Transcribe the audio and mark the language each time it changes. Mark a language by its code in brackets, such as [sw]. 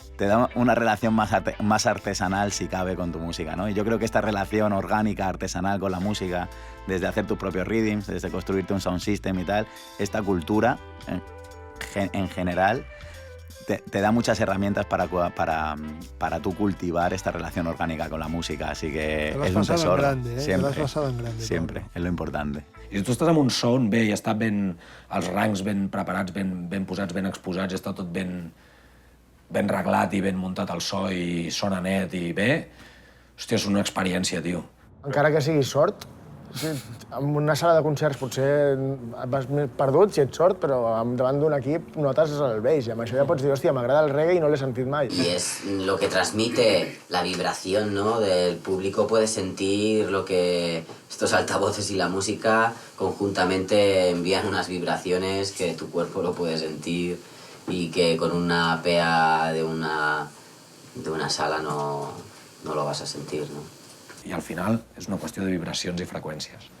[es] Te da una relación más artesanal, si cabe, con tu música, ¿no? Y yo creo que esta relación orgánica, artesanal con la música, desde hacer tus propios rhythms, desde construirte un sound system y tal, esta cultura, en general, te da muchas herramientas para tú cultivar esta relación orgánica con la música, así que és un tesoro. Grande, siempre, [ca] te l'has passat en grande. [es] Siempre, és lo importante. [ca] I tu estàs amb un sound bé i està ben... els rangs ben preparats, ben posats, ben exposats, està tot ben reglat i ben muntat el so i sona net i bé. Hòstia, és una experiència, tio. Encara que sigui sort, en una sala de concerts potser vas més perdut si ets sort, però davant d'un equip notes el baix i amb això ja pots dir, hòstia, m'agrada el reggae i no l'he sentit mai. [es] Y es lo que transmite la vibración, ¿no? Del público, puedes sentir lo que estos altavoces y la música conjuntamente envían unas vibraciones que tu cuerpo lo puede sentir y que con una PA de una sala no lo vas a sentir, ¿no? [ca] I al final és una qüestió de vibracions i freqüències.